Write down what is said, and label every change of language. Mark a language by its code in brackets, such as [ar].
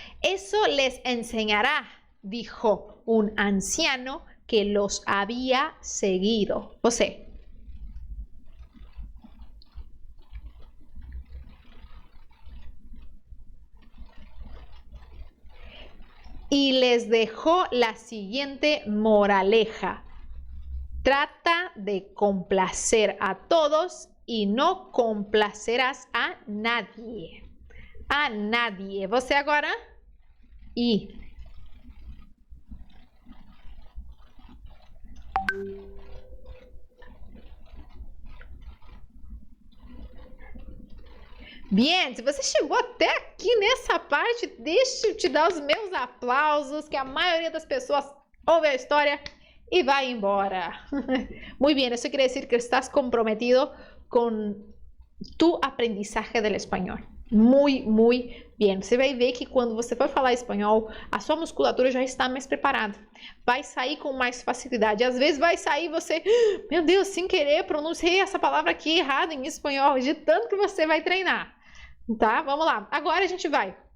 [es] Eso les enseñará, dijo un anciano que los había seguido. [pt] Você. [es] Y les dejó la siguiente moraleja. Trata de complacer a todos y no complacerás a nadie. A nadie. [pt] Você agora? [es] E. [pt] Bien, se você chegou até aqui nessa parte, deixa eu te dar os meus aplausos, que a maioria das pessoas ouve a história [es] y va [pt] embora. [es] Muy bien, eso quiere decir que estás comprometido con tu aprendizaje del español. Muy bien. [pt] Você vai ver que quando você for falar espanhol, a sua musculatura já está mais preparada. Vai sair com mais facilidade. Às vezes vai sair você, meu Deus, sem querer, pronunciei essa palavra aqui errada em espanhol, de tanto que você vai treinar. Tá? Vamos lá. Agora a gente vai.